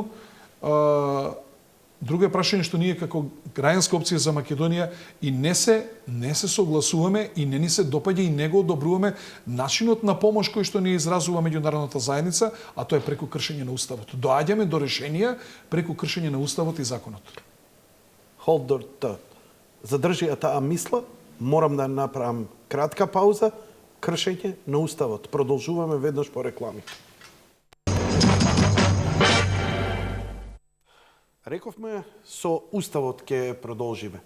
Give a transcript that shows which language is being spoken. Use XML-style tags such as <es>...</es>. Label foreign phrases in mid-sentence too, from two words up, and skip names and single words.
<mk>Друго е прашање што ние како граѓанска опција за Македонија и не се согласуваме и не ни се допаѓа и не го одобруваме начинот на помош кој што ни изразува меѓународната заедница, а тоа е преку кршење на уставот. Доаѓаме до решенија преку кршење на уставот и законот.</mk> <en>Hold the thought.</en> <mk>Задржи таа мисла, морам да направам кратка пауза, кршење на уставот. Продолжуваме веднаш по реклами. Рековме, со уставот ќе продолжиме.</mk>